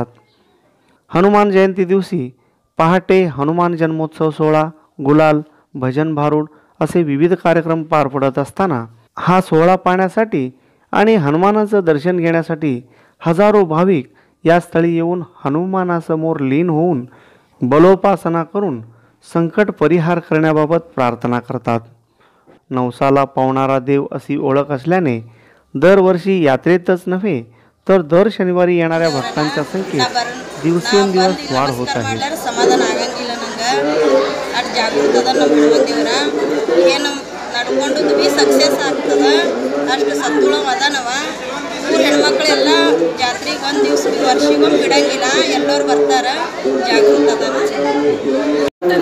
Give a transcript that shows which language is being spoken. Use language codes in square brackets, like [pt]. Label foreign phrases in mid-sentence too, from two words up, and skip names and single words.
[mr] हनुमान जयंती दिवशी पहाटे हनुमान जन्मोत्सव सोहळा, गुलाल, भजन भारूड असे विविध कार्यक्रम पार पडत असताना हा सोहळा पाहण्यासाठी आणि हनुमानाचं दर्शन घेण्यासाठी हजारो भाविक या स्थळी येऊन हनुमानासमोर लीन होऊन बलोपासना करून संकट परिहार करण्याबाबत प्रार्थना करतात. नवसाला पावणारा देव अशी ओळख असल्याने दरवर्षी यात्रेतच नव्हे तर दर शनिवारी येणाऱ्या भक्तांच्या संख्येत दिवसेंदिवस वाढ होत आहे. [kn] ಸಮಾಧಾನ ಆಗಂಗಿಲ್ಲ ನಂಗೆ. ಅಷ್ಟು ಜಾಗೃತ ಅದ ನಮ್ಮ ಹೆಣ್ಮಂದಿವ್ರ. ಏನು ನಡ್ಕೊಂಡದ್ದು ಭೀ ಸಕ್ಸಸ್ ಆಗ್ತದೆ. ಅಷ್ಟು ಸತ್ತುಳವ ಅದಾನವ. ಊರ ಹೆಣ್ಮಕ್ಳೆಲ್ಲ ಜಾತ್ರೆಗೆ ಒಂದು ದಿವ್ಸ ವರ್ಷಿಗೊಮ್ಮೆ ಬಿಡಂಗಿಲ್ಲ. ಎಲ್ಲರೂ ಬರ್ತಾರೆ. ಜಾಗೃತ ಅದ